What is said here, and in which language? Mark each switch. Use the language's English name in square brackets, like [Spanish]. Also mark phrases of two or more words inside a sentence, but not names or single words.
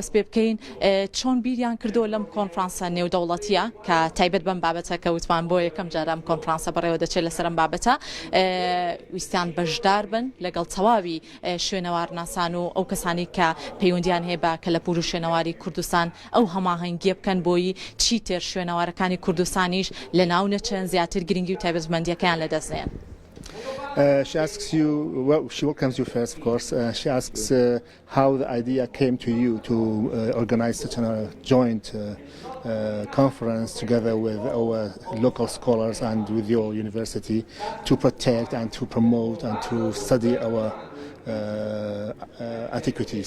[Central Kurdish] دەست پێ بکەین چۆن بیریان کردو لەم کۆنفرانسە نێودەوڵەتیە کە تایبەت بەم بابەتە کە وتمان بۆ یەکەم جارە ئەم کۆنفرانسە بەڕێوە دەچێت لەسەر ئەم بابەتە ویستیان بەشدار بن لەگەڵ تەواوی شوێنەوارناسان و ئەو کەسانی کە پەیوەندیان هەیە بە کەلەپور و شوێنەواری کوردستان ئەو هەماهەنگیە بکەن بۆی چیتر شوێنەوارەکانی کوردستانیش لە ناو نەچەند زیاتر گرنگی و تایبەتمەندیەکەیان لەدەستێن. [English] She asks you, well, she welcomes you first, of course. She asks how the idea came to you to organize such a joint conference together with our local scholars and with your university to protect and to promote and to study our antiquities.